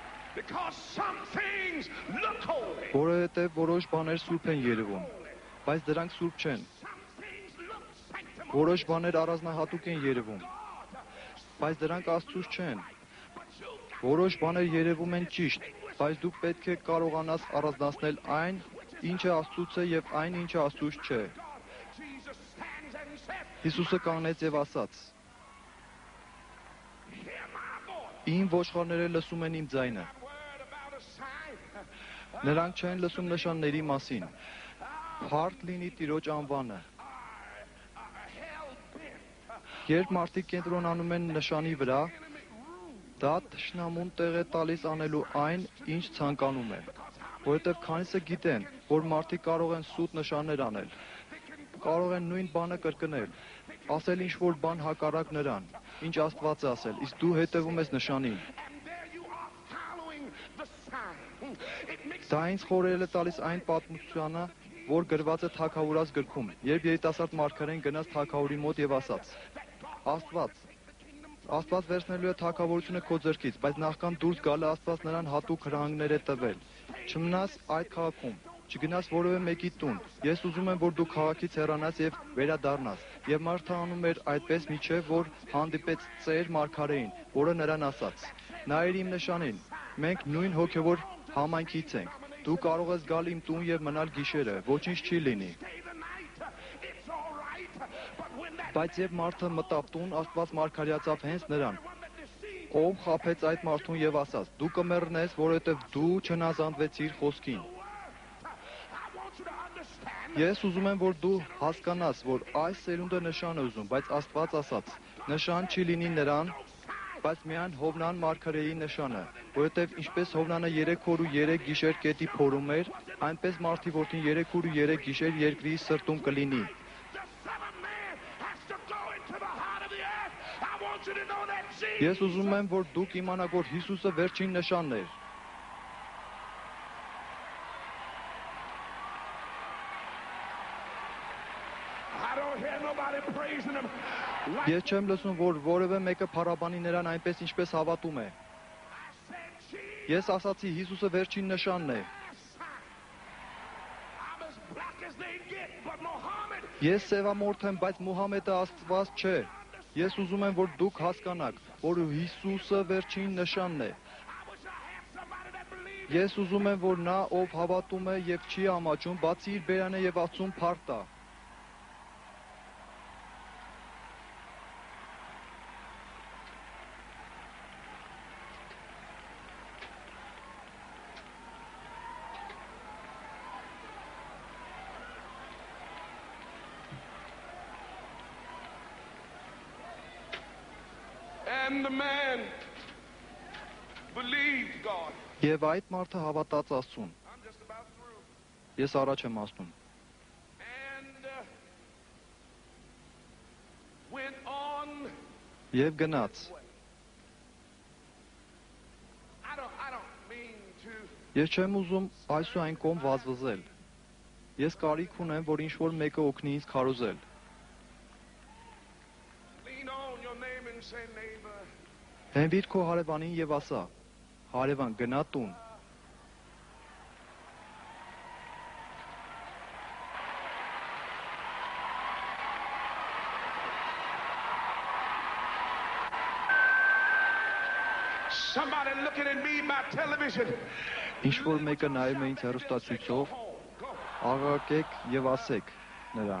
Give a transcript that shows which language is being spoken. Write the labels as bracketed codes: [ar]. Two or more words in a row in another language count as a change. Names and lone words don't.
[en] Because some things look holy. [hy] Որովհետև որոշ բաներ սուրբ են երևում, բայց դրանք սուրբ չեն։ [en] Some things look sanctimonious. [hy] Որոշ բաներ առանձնահատուկ են երևում, բայց դրանք Աստծուց չեն։ Որոշ բաներ երևում են ճիշտ, բայց դու պետք է կարողանաս առանձնացնել այն, ինչը Աստծուց է եւ այն, ինչը Աստծուց չէ։ [en] Jesus stands and says, [hy] Հիսուսը կանգնեց եւ ասաց. [en] hear my voice. [hy] Իմ ոչխարները լսում են իմ ձայնը։ [en] That word about a sign. [hy] Նրանք չեն լսում նշանների մասին։ Հարթ լինի Տիրոջ անվանը։ [en] Hell bent. [hy] Երբ մարդիկ կենտրոնանում են նշանի վրա, դա թշնամուն տեղ է տալիս անելու այն, ինչ ցանկանում է։ Որովհետև քանիսը գիտեն, որ մարդիկ կարող են սուտ նշաններ անել, կարող են նույն բանը կրկնել, ասել ինչ-որ բան հակառակ նրան, ինչ Աստված է ասել, իսկ դու հետևում ես նշանին։ [en] And there you are following the sign. It makes [hy] Դա ինձ խորհուրդ է տալիս այն պատմությանը, որ գրված է Թագավորաց գրքում, երբ երիտասարդ մարգարեն գնաց Թագավորի մոտ եւ ասաց. Աստված վերցնելու է թագավորությունը քո ձեռքից, բայց նախքան դուրս գալը Աստված նրան հատուկ հրահանգներ է տվել։ Չմնաս այդ քաղաքում, չգնաս որևէ մեկի տուն։ Ես ուզում եմ, որ դու քաղաքից հեռանաս եւ վերադառնաս։ Եվ մարդը անում էր այդպես միջև, որ հանդիպեց ծեր մարգարեին, որը նրան ասաց. Նայիր իմ նշանին, մենք նույն հոգևոր համայնքից ենք։ Դու կարող ես գալ իմ տուն եւ մնալ գիշերը, ոչինչ չի լինի։ [en] stay the night. It's all right. But when that [hy] Բայց երբ մարդը մտավ տուն, Աստված մարգարեացավ հենց նրան, [en] one that deceived [hy] ով խաբեց այդ մարդուն եւ ասաց. Դու կմեռնես, որովհետեւ դու չհնազանդվեցիր խոսքին։ [en] I want you to understand. [hy] Ես ուզում եմ, որ դու հասկանաս, որ այս սերունդը նշան է ուզում, բայց Աստված ասաց. նշան չի լինի նրան, բայց միայն Հովնան մարգարեի նշանը, որովհետև ինչպես Հովնանը 3 օր ու 3 գիշեր կետի փորում էր, այնպես մարդի որդին 3 օր ու 3 գիշեր երկրի սրտում կլինի։ [en] The Son of Man has to go into the heart of the earth. I want you to know that Jesus. [hy] Ես ուզում եմ, որ դուք իմանաք, որ Հիսուսը վերջին նշանն էր։ [en] I don't hear nobody praising him. Like [hy] Ես չեմ լսում, որ որևէ մեկը փառաբանի նրան այնպես ինչպես հավատում է։ [en] I said, Jesus. [hy] Ես ասացի Հիսուսը վերջին նշանն է։ [en] I'm as black as they get, but Muhammad. [hy] Ես սևամորթ եմ, բայց Մուհամեդը Աստված չէ։ Ես ուզում եմ, որ դուք հասկանաք, որ Հիսուսը վերջին նշանն է։ [en] I wish I had somebody that believed. [hy] Ես ուզում եմ, որ նա, ով հավատում է եւ չի ամաչում, բացի իր բերանը եւ Աստծուն փառք տա։ [en] And the man believed God. [hy] Եվ այդ մարդը հավատաց Աստծուն։ [en] I'm just about through. [hy] Ես առաջ եմ ասում։ [en] And went on. [hy] Եվ գնաց։ [en] I don't mean to. [hy] Ես չեմ ուզում այս ու այն կողմ վազվզել։ Ես կարիք ունեմ, որ ինչ-որ մեկը օգնի ինձ քարոզել։ [en] Lean on your neighbor and say, neighbor. [hy] Հենվիր քո հարևանին եւ ասա. Հարևան, գնա տուն։ [en] Somebody looking at me by television. [hy] Ինչ-որ մեկը նայում է ինձ հեռուստացույցով, աղաղակեք եւ ասեք նրան.